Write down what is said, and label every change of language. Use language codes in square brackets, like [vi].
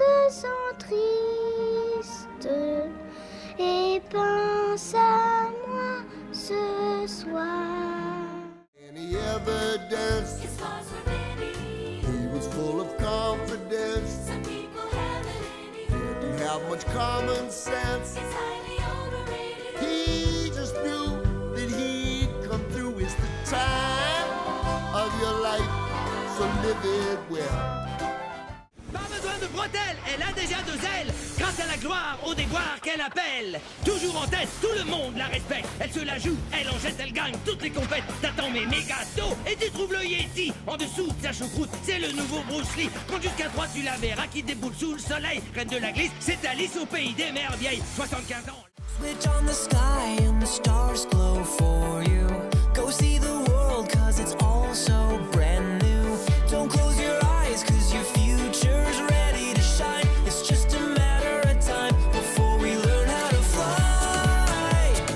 [fr] sens triste et pense à moi ce soir. [en] Any evidence? His scars were many. He was full of confidence. Some people haven't any. Didn't have much common sense. It's highly overrated. He just knew that he'd come through. It's the time of your life, so live it well. [fr] Pas besoin de bretelles, elle a déjà 2 ailes. Grâce à la gloire, au déboire qu'elle appelle. Toujours en tête, tout le monde la respecte. Elle se la joue, elle en jette, elle gagne toutes les compètes. T'attends mes méga dos et tu trouves le Yeti. En dessous de sa choucroute, c'est le nouveau Bruce Lee. Compte jusqu'à 3, tu la verras qui déboule sous le soleil. Reine de la glisse, c'est Alice au pays des mers vieilles. 75 ans. [en] Switch on the sky and the stars glow for you. Go see the world cause it's all so brand new. Don't close your eyes cause your future's ready to shine. It's just a matter of time before we learn how to fly.